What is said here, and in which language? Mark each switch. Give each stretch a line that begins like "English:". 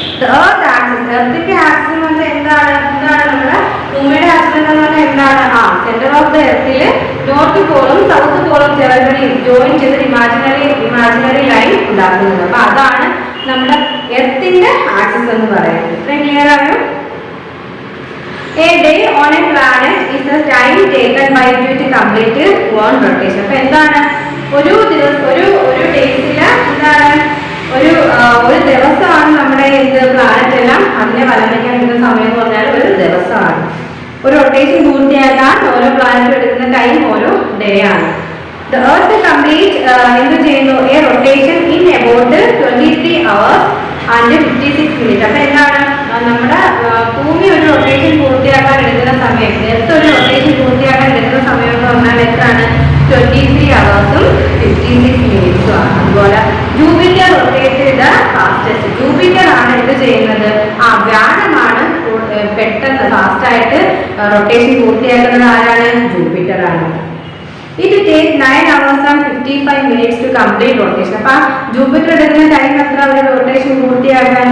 Malayalam: Earth axis, എർത്തിന്റെ axis എന്ന് പറഞ്ഞാൽ എന്താണ് നമ്മുടെ ഭൂമിയുടെ ആക്സിസ് എന്ന് പറഞ്ഞാൽ എന്താണ്? Centre of the എർത്തിൽ north പോളും south പോളും join ചെയ്ത് ഇമാജിനറി ലൈൻ ഉണ്ടാക്കുന്നത്. അപ്പൊ അതാണ് നമ്മുടെ എർത്തിന്റെ ആക്സിസ് എന്ന് പറയുന്നത്. ഇത്രയും ക്ലിയർ ആയോ?
English: A day on a planet is the time taken by it to complete one rotation.
Malayalam: അപ്പൊ എന്താണ്, ഒരു ദിവസം ഒരു ഡേയ്സിൽ എന്താണ് ഒരു ദിവസമാണ് നമ്മുടെ പ്ലാനറ്റ് എല്ലാം അതിനെ വലം വയ്ക്കാൻ എടുക്കുന്ന സമയം എന്ന് പറഞ്ഞാൽ ഒരു ദിവസമാണ്. ഒരു റൊട്ടേഷൻ പൂർത്തിയാക്കാൻ ഓരോ പ്ലാനറ്റും എടുക്കുന്ന ടൈം ഓരോ ഡേ ആണ്.
English: The Earth complete
Malayalam: എന്ത് ചെയ്യുന്നു,
English: a rotation in about 23 hours and 56 minutes.
Malayalam: അപ്പൊ എന്താണ്, നമ്മുടെ ഭൂമി ഒരു റൊട്ടേഷൻ പൂർത്തിയാക്കാൻ എടുക്കുന്ന സമയം, എർത്ത് ഒരു റൊട്ടേഷൻ പൂർത്തിയാക്കാൻ എടുക്കുന്ന സമയം എന്ന് പറഞ്ഞാൽ എത്രയാണ്?
English: 23 hours 56 minutes ആണ്.
Malayalam: അതുപോലെ
English: Jupiter rotate fastest.
Malayalam: ജൂപ്പിറ്റർ ആണ് എന്ത് ചെയ്യുന്നത്, വ്യാഴമാണ് പെട്ടെന്ന് ഫാസ്റ്റായിട്ട് റൊട്ടേഷൻ പൂർത്തിയാക്കുന്നത്. ആരാണ്? ജൂപ്പിറ്റർ ആണ്.
English: It takes 9 hours and 55 minutes to complete rotation.
Malayalam: അപ്പൊ ജൂപ്പിറ്റർ എടുക്കുന്ന ടൈം എത്ര ഒരു റൊട്ടേഷൻ പൂർത്തിയാക്കാൻ?